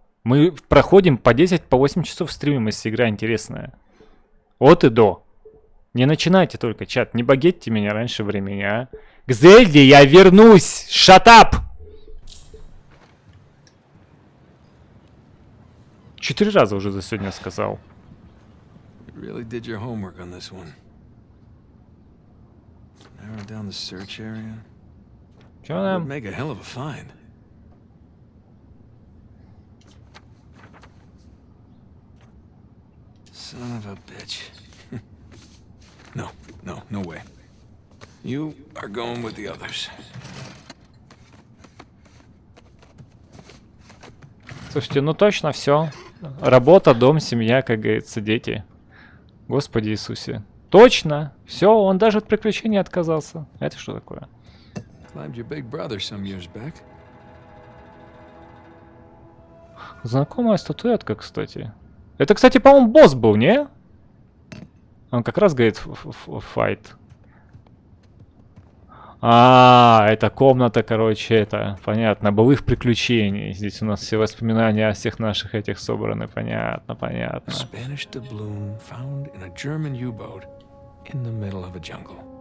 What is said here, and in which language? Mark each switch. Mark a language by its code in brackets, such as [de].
[ru] Мы проходим по 10, по 8 часов стримим, если игра интересная. От и до. Не начинайте только, чат, не багетьте меня раньше времени, а. К Зельде я вернусь! [en] Shut up! [ru] 4 раза уже за сегодня сказал. [en] You really did your homework on this one. Narrow down the search area. [ru] Чё нам? [en] Would make a hell of a find. Son of a bitch. No way. You are going with the others. [ru] Слушайте, ну точно все. Работа, дом, семья, как говорится, дети. Господи Иисусе. Точно. Все, он даже от приключений отказался. Это что такое? [en] Climbed your big brother some years back. [ru] Знакомая статуэтка, кстати. Это, кстати, по-моему, босс был, не? Он как раз говорит файт. А, это комната, короче, это, понятно, былых приключений. Здесь у нас все воспоминания о всех наших этих собраны, понятно. [en] Spanish doubloon found in a German U-boat in the middle of a jungle.